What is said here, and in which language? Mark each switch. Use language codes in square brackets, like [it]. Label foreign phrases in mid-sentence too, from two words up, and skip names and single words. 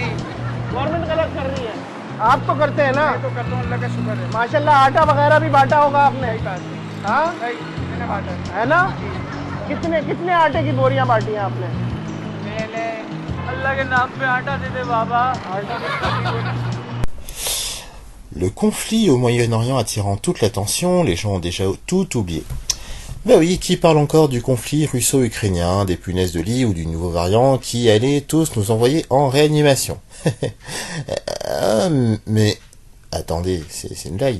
[hi] गवर्नमेंट गलत कर रही है। आप तो करते हैं ना? मैं तो करता हूँ, अल्लाह का शुक्र है। माशाल्लाह। आटा वगैरह भी बांटा होगा आपने? सही बात है। हाँ सही, मैंने बांटा है ना? कितने आटे की बोरियां बांटी हैं आपने? मैंने अल्लाह के नाम पे आटा दे दे बाबा। [fr] Le conflit au Moyen-Orient attirant toute l'attention, les gens ont déjà tout oublié. Ben oui, qui parle encore du conflit russo-ukrainien, des punaises de lit ou du nouveau variant qui allait tous nous envoyer en réanimation? Mais attendez, c'est une blague.